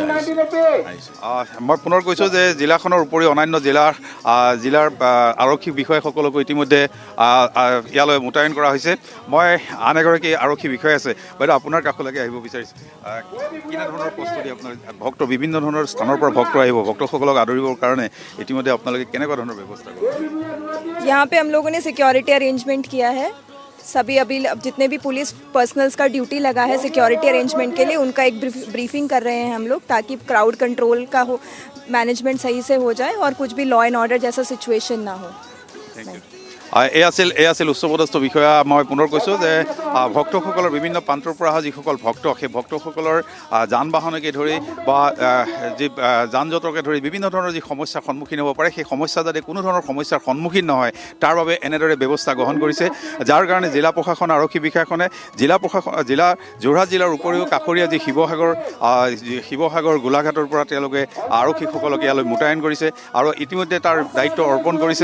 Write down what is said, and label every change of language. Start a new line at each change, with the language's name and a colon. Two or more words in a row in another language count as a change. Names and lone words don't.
Assamese: মই পুনৰ কৈছোঁ যে জিলাখনৰ উপৰিও অন্যান্য জিলাৰ আৰক্ষী বিষয়াসকলকো ইতিমধ্যে ইয়ালৈ মোতায়েন কৰা হৈছে। মই আন এগৰাকী আৰক্ষী বিষয়া আছে, বাইদেউ আপোনাৰ কাষলৈকে আহিব বিচাৰিছোঁ। কেনেধৰণৰ প্ৰস্তুতি আপোনাৰ বিভিন্ন ধৰণৰ স্থানৰ পৰা ভক্ত আহিব, ভক্তসকলক আদৰিবৰ কাৰণে ইতিমধ্যে আপোনালোকে কেনেকুৱা ধৰণৰ ব্যৱস্থা কৰে?
Hindi: यहाँ पे हम लोगों ने
English: security arrangement
Hindi: किया है। सभी अभी जितने भी
English: police personnels
Hindi: का ड्यूटी लगा है
English: security arrangement
Hindi: के लिए, उनका एक ब्रीफिंग कर रहे हैं हम लोग ताकि
English: crowd control
Hindi: का हो, मैनेजमेंट सही से हो जाए और कुछ भी
English: law and order
Hindi: जैसा सिचुएशन ना हो।
English: thank you.
Assamese: এই আছিল উচ্চপদস্থ বিষয়া। মই পুনৰ কৈছোঁ যে ভক্তসকলৰ বিভিন্ন প্ৰান্তৰ পৰা অহা যিসকল ভক্ত সেই ভক্তসকলৰ যান বাহনকে ধৰি বা যি যান জঁটকে ধৰি বিভিন্ন ধৰণৰ যি সমস্যাৰ সন্মুখীন হ'ব পাৰে সেই সমস্যা যাতে কোনো ধৰণৰ সমস্যাৰ সন্মুখীন নহয় তাৰ বাবে এনেদৰে ব্যৱস্থা গ্ৰহণ কৰিছে, যাৰ কাৰণে জিলা প্ৰশাসন আৰক্ষী বিষয়াখনে যোৰহাট জিলাৰ উপৰিও কাষৰীয়া যি শিৱসাগৰ গোলাঘাটৰ পৰা তেওঁলোকে আৰক্ষীসকলক ইয়ালৈ মোতায়েন কৰিছে আৰু ইতিমধ্যে তাৰ দায়িত্ব অৰ্পণ কৰিছে।